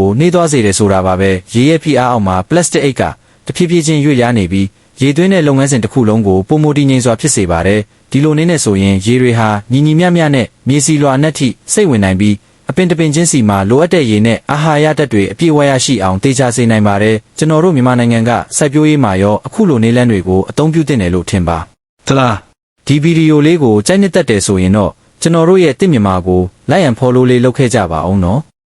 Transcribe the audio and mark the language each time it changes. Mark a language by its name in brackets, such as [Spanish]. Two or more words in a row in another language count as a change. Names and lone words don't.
[Burmese] ကိုနှေးသွားစေတယ်ဆိုတာပါပဲရေရဲ့ဖိအားအောက်မှာပလတ်စတစ်အိတ်ကတဖြည်းဖြည်းချင်းရွေ့လျားနေပြီးရေသွင်းတဲ့လုပ်ငန်းစဉ်တစ်ခုလုံးကိုပုံမတည်ငြိမ်စွာဖြစ်စေပါတယ်ဒီလိုနည်းနဲ့ဆိုရင်ရေတွေဟာညီညီမျှမျှနဲ့မြေစီလွာနဲ့ထိစိတ်ဝင်နိုင်ပြီးအပင်တပင်ချင်းစီမှာလိုအပ်တဲ့ရေနဲ့အာဟာရဓာတ်တွေအပြည့်အဝရရှိအောင်တေချာစေနိုင်ပါတယ်ကျွန်တော်တို့မြန်မာနိုင်ငံကစိုက်ပျိုးရေးမှာရောအခုလိုနေလန်းတွေကိုအသုံးပြုသင့်တယ်လို့ထင်ပါသလားဒီဗီဒီယိုလေးကိုကြိုက်နှစ်သက်တယ်ဆိုရင်တော့ကျွန်တော်တို့ရဲ့တစ်မြန်မာကို [English] like and follow [Burmese] လေးလုပ်ခဲ့ကြပါအောင်နော်